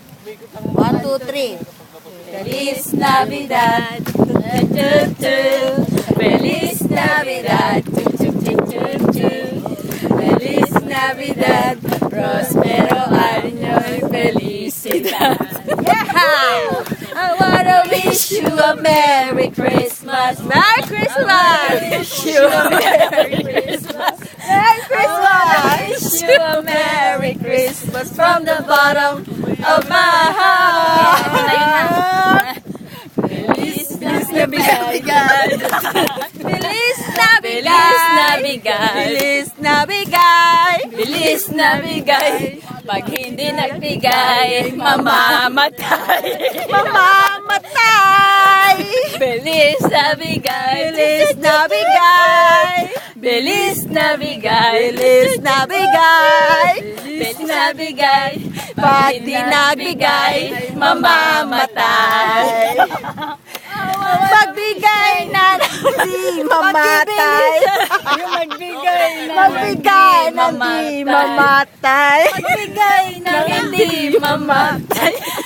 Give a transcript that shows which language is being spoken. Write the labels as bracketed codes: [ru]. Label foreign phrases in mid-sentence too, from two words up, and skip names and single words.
[en] 1, 2, 3. [es] Feliz Navidad. Feliz Navidad. Feliz Navidad. Prospero año y felicidad. [en] Yeah! I wanna wish you a Merry Christmas. Merry Christmas! Wish you a Merry Christmas. Merry I wanna wish you a Merry Christmas from the bottom of my heart. [es] Feliz Navidad. Feliz Feliz Navidad! Navidad. Feliz Navidad! Feliz Navidad. [tl] Pag hindi nagbigay, mamamatay. Mamamatay! [es] Feliz Navidad. Feliz Navidad! Feliz Navidad. Feliz Navidad! Feliz Navidad. [tl] Pag di nagbigay, mamamatay. Magbigay na di mamatay. Magbigay Magbigay na di mamatay. Magbigay na hindi mamatay.